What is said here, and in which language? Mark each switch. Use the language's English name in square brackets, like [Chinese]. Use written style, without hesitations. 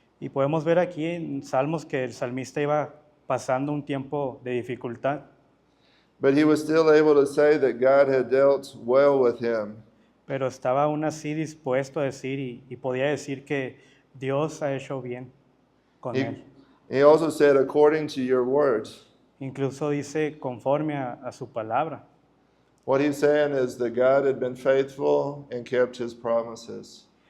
[Spanish] Y podemos ver aquí en Salmos que el salmista iba pasando un tiempo de dificultad, [English] But he was still able to say that God had dealt well with him. [Spanish] pero estaba aún así dispuesto a decir y podía decir que Dios ha hecho bien con él. [English] He also said, according to your word. [Spanish] Incluso dice conforme a su palabra. [English] What he's saying is that God had been faithful and kept his promises.